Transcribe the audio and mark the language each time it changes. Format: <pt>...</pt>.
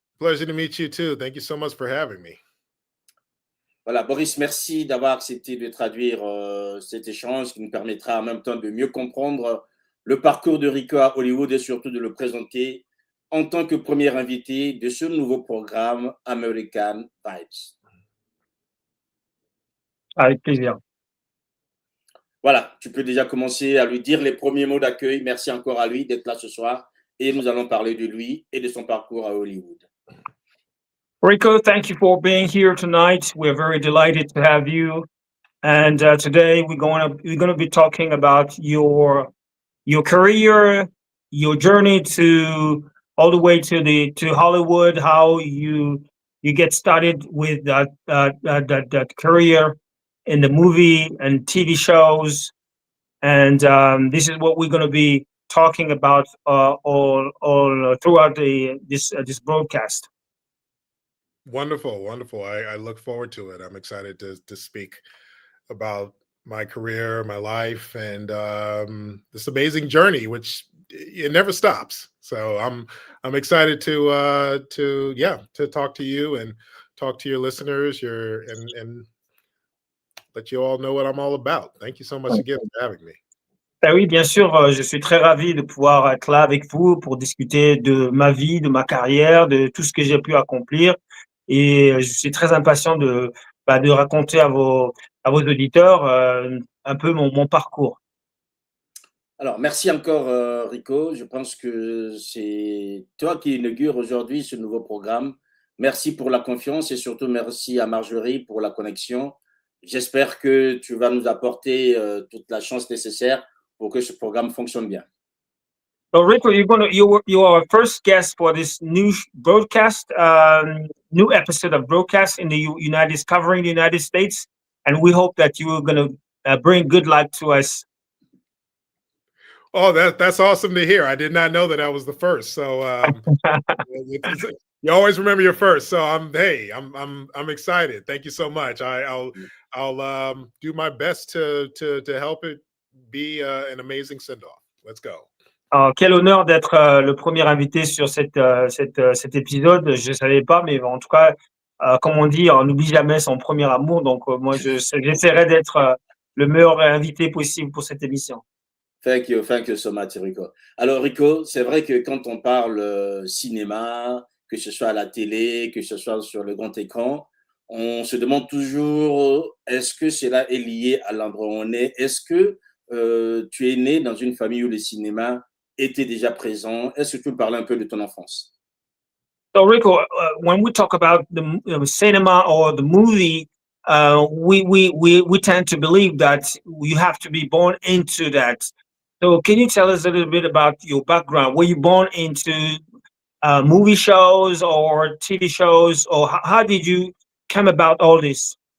<en>Pleasure to meet you too. Thank you so much for having me.</en> <fr>Voilà, Boris, merci d'avoir accepté de traduire cet échange qui nous permettra en même temps de mieux comprendre le parcours de Rico à Hollywood et surtout de le présenter en tant que premier invité de ce nouveau programme American Vibes. Avec plaisir. Voilà, tu peux déjà commencer à lui dire les premiers mots d'accueil. Merci encore à lui d'être là ce soir et nous allons parler de lui et de son parcours à Hollywood.</fr> <en>Rico, thank you for being here tonight. We're very delighted to have you. And today we're going to be talking about your career, your journey to all the way to Hollywood, how you get started with that career in the movie and TV shows. And this is what we're going to be talking about all throughout this broadcast. Wonderful, wonderful. I look forward to it. I'm excited to speak about my career, my life, and this amazing journey, which it never stops. So I'm excited to talk to you and talk to your listeners, and let you all know what I'm all about. Thank you so much again for having me.</en> <fr>Ben oui, bien sûr, je suis très ravi de pouvoir être là avec vous pour discuter de ma vie, de ma carrière, de tout ce que j'ai pu accomplir. Et je suis très impatient de raconter à vos auditeurs un peu mon parcours. Alors, merci encore, Rico. Je pense que c'est toi qui inaugure aujourd'hui ce nouveau programme. Merci pour la confiance et surtout merci à Marjorie pour la connexion. J'espère que tu vas nous apporter toute la chance nécessaire pour que ce programme fonctionne bien.</fr> <en>So Rico, you are our first guest for this new broadcast, new episode of broadcast in the covering the United States, and we hope that you are going to bring good luck to us. Oh, that's awesome to hear. I did not know that I was the first. So you always remember your first. So I'm excited. Thank you so much. I'll do my best to help it be an amazing send-off. Let's go.</en> <fr>Quel honneur d'être le premier invité sur cet épisode. Je ne savais pas, mais en tout cas, comme on dit, on n'oublie jamais son premier amour. Donc, moi, j'essaierai d'être le meilleur invité possible pour cette émission.</fr> <en>Thank you so much, Rico.</en> <fr>Alors, Rico, c'est vrai que quand on parle cinéma, que ce soit à la télé, que ce soit sur le grand écran, on se demande toujours, est-ce que cela est lié à l'endroit où on est? Est-ce que tu es né dans une famille où le cinéma était déjà présent? Est-ce que tu peux parler un peu de ton enfance?</fr> <en>So, Rico, when we talk about the cinema or the movie, we tend to believe that you have to be born into that. So can you tell us a little bit about your background? Were you born into movie shows or TV shows, or how did you come about all this?</en>